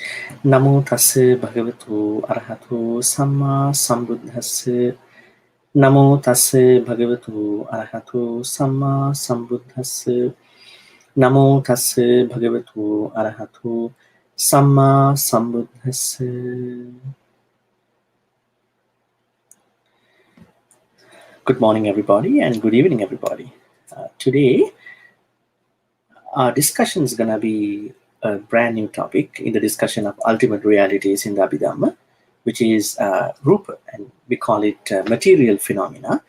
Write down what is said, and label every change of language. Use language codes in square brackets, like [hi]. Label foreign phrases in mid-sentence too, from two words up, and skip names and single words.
[pi] Namo tassa bhagavato arahato samma sambuddhassa. Namo tassa bhagavato arahato samma sambuddhassa. Namo tassa bhagavato arahato samma sambuddhassa. [en] Good morning, everybody, and good evening, everybody. Today, our discussion is going to be a brand new topic in the discussion of ultimate realities in the Abhidhamma, which is rūpa, and we call it material phenomena.